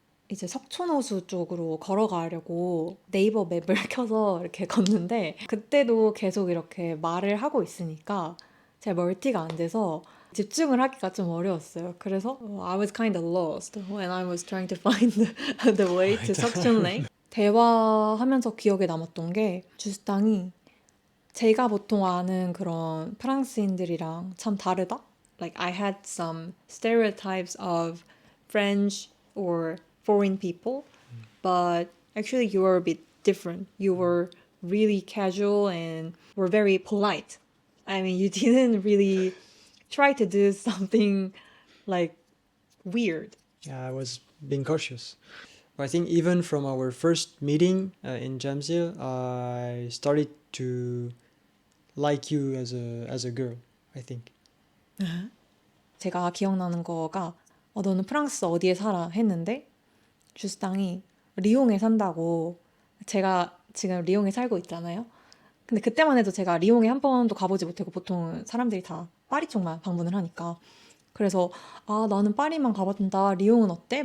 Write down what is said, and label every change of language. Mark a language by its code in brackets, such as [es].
[ko] 이제 석촌호수 쪽으로 걸어가려고 네이버 맵을 켜서 이렇게 걷는데 그때도 계속 이렇게 말을 하고 있으니까 제 멀티가 안 돼서 집중을 하기가 좀 어려웠어요. 그래서 [en] I was kind of lost when I was trying to find the way to 석촌 Lake. [ko] 대화하면서 기억에 남았던 게 주스땅이 제가 보통 아는 그런 프랑스인들이랑 참 다르다. [en] Like I had some stereotypes of French or foreign people, but actually you were a bit different. You were really casual and were very polite. I mean, you didn't really try to do something like weird. Yeah, I was being cautious. I think even from our first meeting in Jamsil, I started to like you as a girl, I think. [ko] 제가 기억나는 거가 너는 프랑스 어디에 살아? 했는데 주스땅이 리옹에 산다고. 제가 지금 리옹에 살고 있잖아요. 근데 그때만 해도 제가 리옹에 한 번도 가보지 못하고 보통 사람들이 다 파리 쪽만 방문을 하니까 그래서 아 나는 파리만 가봤다. 리옹은 어때?